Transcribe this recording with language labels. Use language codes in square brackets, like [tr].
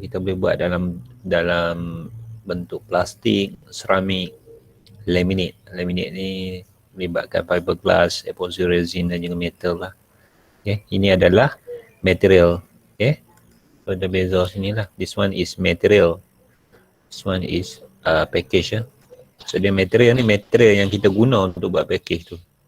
[ms] Kita boleh buat dalam bentuk plastik, seramik, laminate. Laminate ni melibatkan fiberglass, epoxy resin dan juga metal lah. Okay, ini adalah material. Okay, so ada beza sini lah. [en] This one is material, this one is package. [ms] So dia material ni material yang kita guna untuk buat package tu.